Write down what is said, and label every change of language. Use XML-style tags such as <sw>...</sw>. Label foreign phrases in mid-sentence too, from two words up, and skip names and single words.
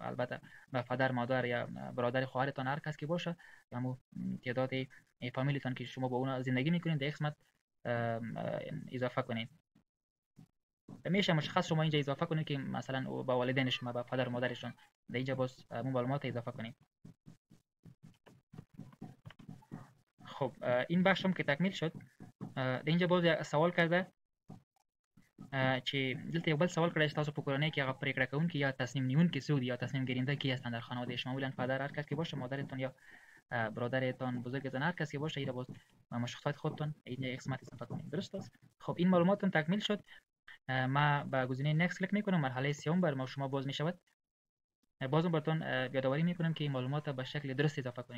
<fa>البته با پدر، مادر یا برادر، خواهرتان، هر کس که باشه، یا تعداد فامیلیتان که شما با اونا زندگی میکنید در قسمت اضافه کنید. میشه مشخص شما اینجا اضافه کنید که مثلا با والدین شما، با پدر و مادرشون، در اینجا باز معلومات اضافه کنید. خب این بخش هم که تکمیل شد. در اینجا باز سوال کرده</fa> <ps>چې دلته یو بل سوال کړی چې تاسو په کورنۍ کې هغه پرېکړه کوونکي</ps> <fa>یا تصمیم نیونکي څوک دي یا تصمیم گیرنده کی هستند در خانواده شما؟ معمولا پدر هر کس که باشه، مادرتون یا برادرتان، بزرگتان، هر کس که باشه، اینا باز مشخصات خودتون اینجا قسمت اضافه کنید. درست است؟ خب این معلوماتتون تکمیل شد. ما با گزینه نکست کلیک میکنم. مرحله سوم بر شما باز میشود. بازم براتون یادآوری میکنم که این معلومات به شکل درست اضافه کنید.</fa>